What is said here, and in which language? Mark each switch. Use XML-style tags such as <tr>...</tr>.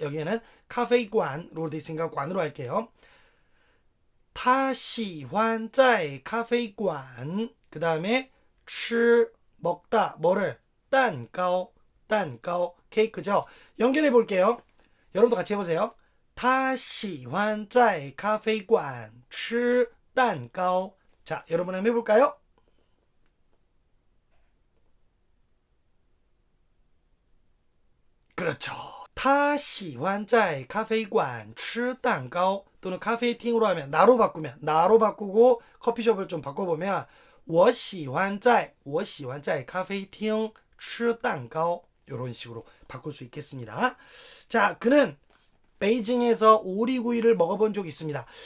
<ko>여기에는 카페관으로 돼 있으니까 관으로 할게요.</ko> <zh>他喜欢在咖啡馆.</zh> <ko>그 다음에 吃 먹다 뭐를? 蛋糕 케이크죠. 연결해 볼게요. 여러분도 같이 해보세요.</ko> <zh>他喜欢在咖啡馆吃蛋糕.</zh> <ko>자, 여러분 한번 해볼까요? 그렇죠.</ko> <zh>他喜欢在咖啡馆吃蛋糕.</zh> <ko>또는 카페팅으로 하면 나로 바꾸고 커피숍을 좀 바꿔보면</ko> <zh>我喜欢在咖啡厅吃蛋糕.</zh> <ko>이런 식으로 바꿀 수 있겠습니다. 자, 그는 베이징에서 오리구이를 먹어본 적이 있습니다.</ko>